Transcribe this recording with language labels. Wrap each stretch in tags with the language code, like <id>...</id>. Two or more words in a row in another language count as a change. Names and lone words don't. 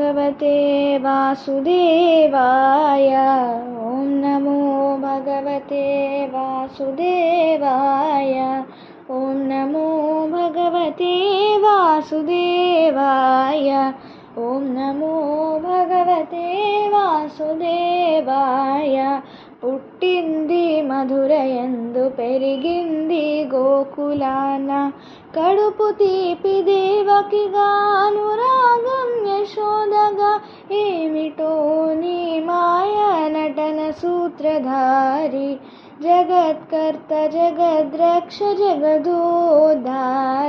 <sa>भगवते वासुदेवाय। ॐ नमो भगवते वासुदेवाय। ॐ नमो भगवते वासुदेवाय। ॐ नमो भगवते वासुदेवाय।</sa> <te>పుట్టింది మధురయందు పెరిగింది గోకులాన, కడుపు తీపి దేవకిగా అనురాగం యశోదగా, ఏమిటో నీ మాయ నటన సూత్రధారి, జగత్కర్త జగద్రక్ష జగదోద్ధార।</te>